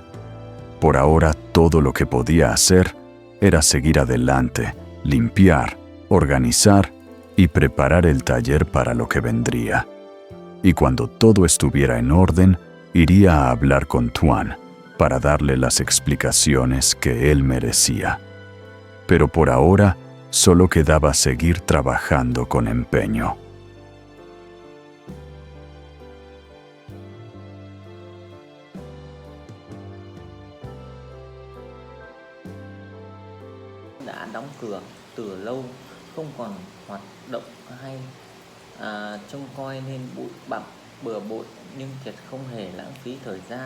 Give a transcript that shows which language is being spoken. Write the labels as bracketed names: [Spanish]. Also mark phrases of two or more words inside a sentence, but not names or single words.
[Spanish] Por ahora, todo lo que podía hacer era seguir adelante, limpiar, organizar y preparar el taller para lo que vendría. Y cuando todo estuviera en orden, iría a hablar con Tuan para darle las explicaciones que él merecía. Pero por ahora, solo quedaba seguir trabajando con empeño. [Vietnamese] Đã đóng cửa từ lâu, không còn hoạt động hay trông coi nên bụi bặm bừa bộn, nhưng Kiệt không hề lãng phí thời gian.